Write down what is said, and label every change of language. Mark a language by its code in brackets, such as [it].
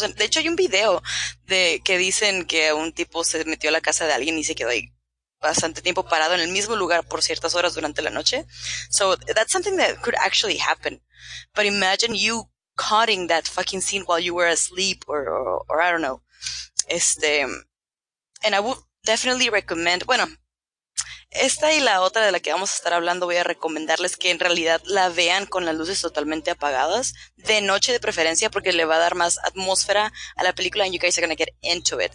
[es] De hecho, hay un video de que dicen que un tipo se metió a la casa de alguien y se quedó ahí bastante tiempo parado en el mismo lugar por ciertas horas durante la noche. [en] So that's something that could actually happen. But imagine you cutting that fucking scene while you were asleep or I don't know. And I would definitely recommend, [es] bueno, esta y la otra de la que vamos a estar hablando voy a recomendarles que en realidad la vean con las luces totalmente apagadas, de noche de preferencia, porque le va a dar más atmósfera a la película [en] and you guys are going to get into it.